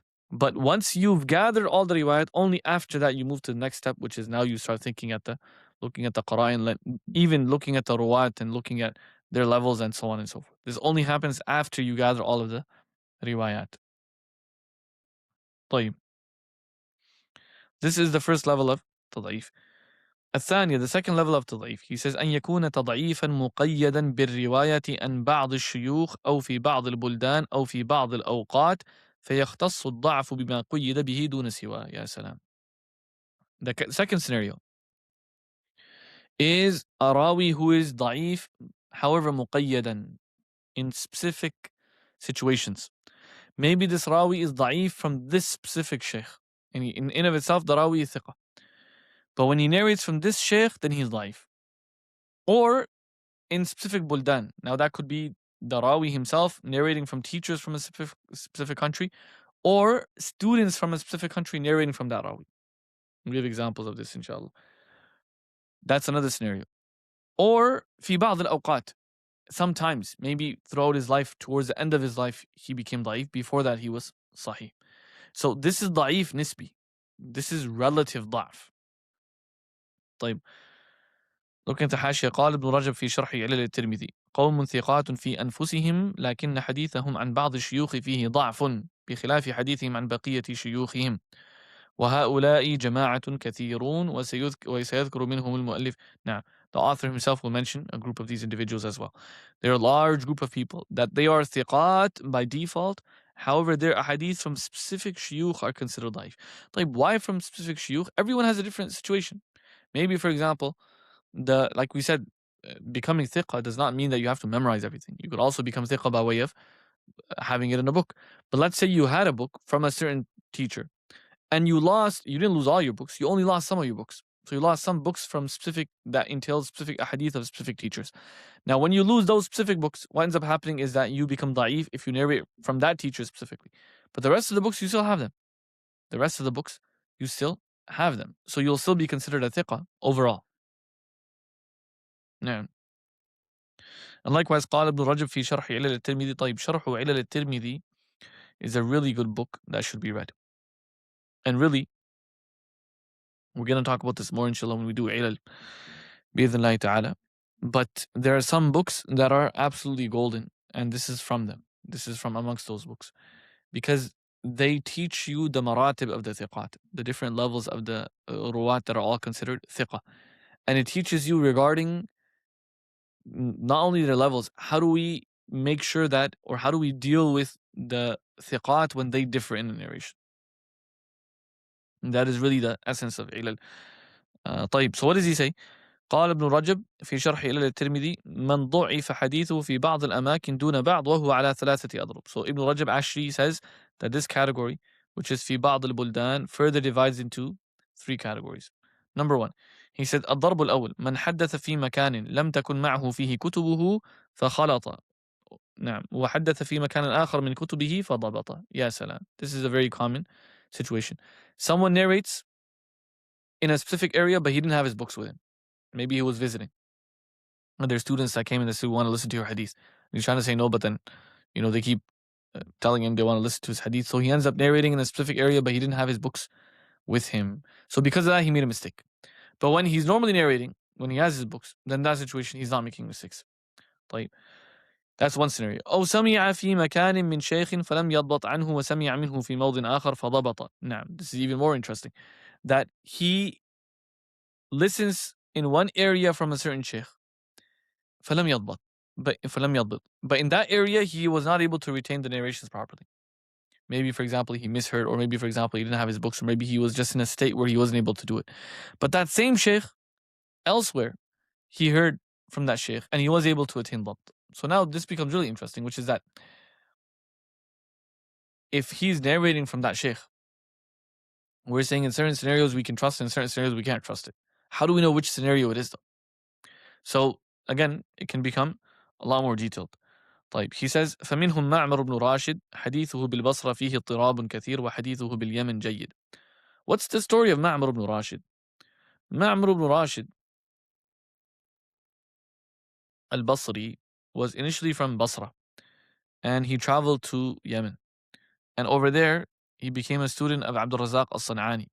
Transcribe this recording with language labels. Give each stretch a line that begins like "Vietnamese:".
English: But once you've gathered all the riwayat, only after that you move to the next step, which is now you start looking at the qara'in, even looking at the ruwat and looking at their levels and so on and so forth. This only happens after you gather all of the riwayat.
Arabic: طيب.
English: This is the first level of تضعيف. الثانية, the second level of تضعيف. He says
Arabic: أن يكون تضعيفا مقيدا بالرواية عن بعض الشيوخ أو في بعض البلدان أو في بعض الأوقات فيختص الضعف بما قيد به دون سواه. يا سلام.
English: The second scenario is a rawi who is ضعيف, however مقيدا, in specific situations. Maybe this rawi is ضعيف from this specific sheikh. And in of itself, the rawi is ثقة. But when he narrates from this sheikh, then he's ضعيف. Or in specific buldan. Now that could be the rawi himself narrating from teachers from a specific country, or students from a specific country narrating from that rawi. We'll give examples of this inshallah. That's another scenario.
Arabic: Or في بعض الأوقات.
English: Sometimes, maybe throughout his life, towards the end of his life, he became ضعيف. Before that, he was sahih. So this is ضعيف nisbi. This is relative ضعف.
Arabic: طيب.
English: Look into حاشية.
Arabic: قال ابن رجب في شرح علل الترمذي قوم ثقات في أنفسهم لكن حديثهم عن بعض الشيوخ فيه ضعف بخلاف حديثهم عن بقية شيوخهم وهؤلاء جماعة كثيرون وسيذكر منهم المؤلف.
English: Now, the author himself will mention a group of these individuals as well. They're a large group of people that they are ثقات by default. However, their ahadith from specific shuyukh are considered ضعيف. طيب, why from specific shuyukh? Everyone has a different situation. Maybe, for example, like we said, becoming thiqah does not mean that you have to memorize everything. You could also become thiqah by way of having it in a book. But let's say you had a book from a certain teacher, and you didn't lose all your books, you only lost some of your books. So you lost some books from that entails specific ahadith of specific teachers. Now, when you lose those specific books, what ends up happening is that you become da'if if you narrate from that teacher specifically. But the rest of the books, you still have them. The rest of the books, you still have them. So you'll still be considered a thiqah overall.
Arabic: نعم.
English: And likewise,
Arabic: قال ابن رجب في شرح علل الترمذي.
English: طيب, شرح علل الترمذي is a really good book that should be read. And really, we're going to talk about this more inshallah when we do علل
Arabic: بإذن الله تعالى.
English: But there are some books that are absolutely golden, and this is from them. This is from amongst those books. Because they teach you the maratib of the thiqat, the different levels of the ruwat that are all considered thiqah. And it teaches you regarding not only their levels, how do we make sure that, or how do we deal with the thiqat when they differ in the narration? And that is really the essence of ilal. طيب, so what does he say?
Arabic: قال ابن رجب في شرح علل الترمذي من ضعف حديثه في بعض الأماكن دون بعض وهو على ثلاثة أضرب.
English: So Ibn Rajab actually says that this category, which is
Arabic: في بعض البلدان,
English: further divides into 3 categories. Number 1, he said
Arabic: الضرب الأول من حدث في مكان لم تكن معه فيه كتبه فخلط. نعم. وحدث في مكان آخر من كتبه فضبط. يا سلام.
English: This is a very common situation. Someone narrates in a specific area, but he didn't have his books with him. Maybe he was visiting. And there's students that came in and said, we want to listen to your hadith. And he's trying to say no, but then, they keep telling him they want to listen to his hadith. So he ends up narrating in a specific area, but he didn't have his books with him. So because of that, he made a mistake. But when he's normally narrating, when he has his books, then in that situation he's not making mistakes. طيب. That's one scenario.
Arabic: أو سمع في مكان من شيخ فلم يضبط عنه وسمع منه في موضع آخر فضبط.
English: Now, this is even more interesting. That he listens in one area from a certain sheikh.
Arabic: فلم يضبط.
English: But in that area, he was not able to retain the narrations properly. Maybe, for example, he misheard, or maybe, for example, he didn't have his books, or maybe he was just in a state where he wasn't able to do it. But that same sheikh, elsewhere, he heard from that sheikh, and he was able to attain dhabt. So now this becomes really interesting, which is that if he's narrating from that sheikh, we're saying in certain scenarios we can trust it, in certain scenarios we can't trust it. How do we know which scenario it is, though? So, again, it can become a lot more detailed.
Arabic: طيب,
English: he says
Arabic: فمنهم معمر بن راشد حديثه بالبصرة فيه اضطراب كثير وحديثه باليمن جيد.
English: What's the story of معمر بن راشد? معمر بن راشد al-Basri was initially from Basra, and he traveled to Yemen. And over there, he became a student of Abdul Razak al-San'ani.